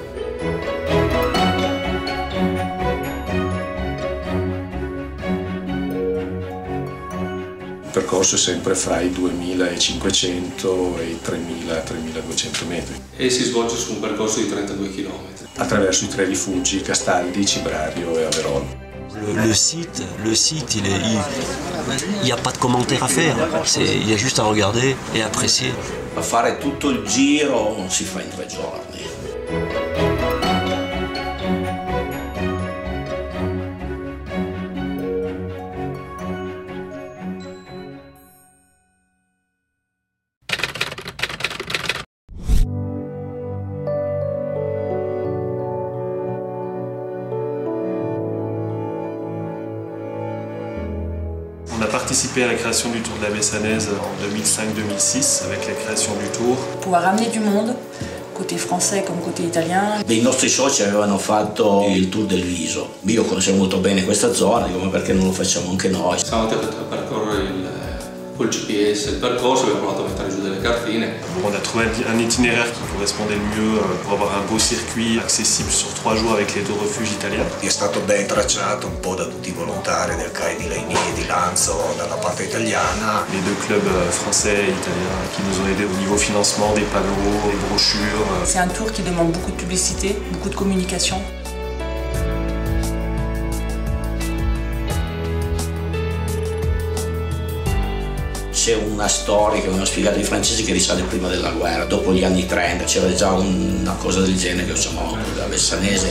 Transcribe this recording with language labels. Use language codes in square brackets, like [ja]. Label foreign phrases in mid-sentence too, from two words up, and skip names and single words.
[it] Il percorso è sempre fra i 2500 e i 3000-3200 metri. E si svolge su un percorso di 32 km. Attraverso i 3 rifugi, Castaldi, Cibrario e Averol. [fr] Le site, il n'y a pas de commentaire à faire, il y a juste à regarder et apprécier. [it] A fare tutto il giro non si fa in 3 giorni. [fr] On a participé à la création du Tour de la Vessanaise en 2005-2006 avec la création du Tour. Pouvoir ramener du monde, côté français come côté italien. [it] Dei nostri soci avevano fatto il Tour del Viso. Io conoscevo molto bene questa zona, dico ma perché non lo facciamo anche noi? Siamo andati a percorrere col GPS il percorso, abbiamo provato a mettere giù delle cartine. [fr] On a trouvé un itinéraire qui correspondait le mieux pour avoir un beau circuit accessible sur 3 jours avec les 2 refuges italiens. [it] È stato ben tracciato un po' da tutti i volontari del CAI di Legny e di Lanzo dalla parte italiana. [fr] Les 2 clubs français et italiens qui nous ont aidés au niveau financement, des panneaux, des brochures. C'est un tour qui demande beaucoup de publicité, beaucoup de communication. [it] C'è una storia che mi hanno spiegato i francesi che risale prima della guerra, dopo gli anni 30, c'era già una cosa del genere che chiamavano la Vessanese.